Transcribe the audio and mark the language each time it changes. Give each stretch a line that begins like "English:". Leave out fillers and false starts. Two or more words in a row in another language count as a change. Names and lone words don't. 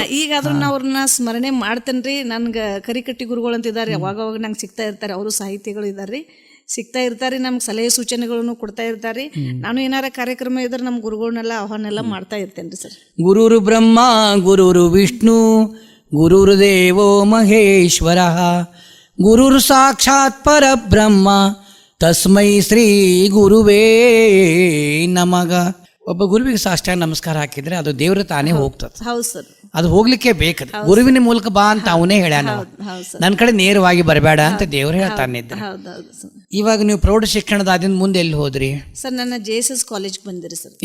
Kannada: ಈಗಾದ್ರೂ ನಾ ಅವ್ರನ್ನ ಸ್ಮರಣೆ ಮಾಡ್ತೇನ್ರಿ. ನನ್ಗ ಕರಿಕಟ್ಟಿ ಗುರುಗಳು ಅಂತಿದ್ದಾರೆ, ಅವಾಗ ನಂಗೆ ಸಿಗ್ತಾ ಇರ್ತಾರೆ. ಅವರು ಸಾಹಿತಿಗಳು ಇದಾರ್ರಿ, ಸಿಗ್ತಾ ಇರ್ತಾರೆ. ನಮ್ಗೆ ಸಲಹೆ ಸೂಚನೆಗಳನ್ನು ಕೊಡ್ತಾ ಇರ್ತಾರೆ. ನಾನು ಏನಾರ ಕಾರ್ಯಕ್ರಮ ಇದ್ರೆ ನಮ್ಮ ಗುರುಗಳನ್ನೆಲ್ಲ ಆಹ್ವಾನೆಲ್ಲ ಮಾಡ್ತಾ ಇರ್ತೇನೆ ಸರ್.
Sanskrit: ಗುರುರು ಬ್ರಹ್ಮ ಗುರುರು ವಿಷ್ಣು ಗುರುರು ದೇವೋ ಮಹೇಶ್ವರ ಗುರುರು ಸಾಕ್ಷಾತ್ ಪರಬ್ರಹ್ಮ ತಸ್ಮೈ ಶ್ರೀ ಗುರುವೇ ನಮಗ.
Kannada: ಒಬ್ಬ ಗುರುವಿಗೆ ಸಾಷ್ಟಾಂಗ ನಮಸ್ಕಾರ ಹಾಕಿದ್ರೆ ಅದು ದೇವ್ರ ತಾನೇ ಹೋಗ್ತದೆ. ಹೌದು ಸರ್. ಅದು ಹೋಗ್ಲಿಕ್ಕೆ ಬೇಕದು. ಗುರುವಿನ ಮೂಲಕ ಬಾ ಅಂತ ಅವನೇ ಹೇಳ್ಯಾನ. ಹೌದು ಸರ್. ನನ್ನ ಕಡೆ ನೇರವಾಗಿ ಬರಬೇಡ ಅಂತ ದೇವ್ರು ಹೇಳ್ತಾನಿದ್ದ. ಹೌದೌದು ಸರ್. ಇವಾಗ ನೀವು ಪ್ರೌಢ ಶಿಕ್ಷಣದಾದಿಂದ ಮುಂದೆ ಎಲ್ಲಿ ಹೋದ್ರಿ? ಸರ್ ನನ್ನ JSS ಕಾಲೇಜ್ ಬಂದಿರಿ ಸರ್.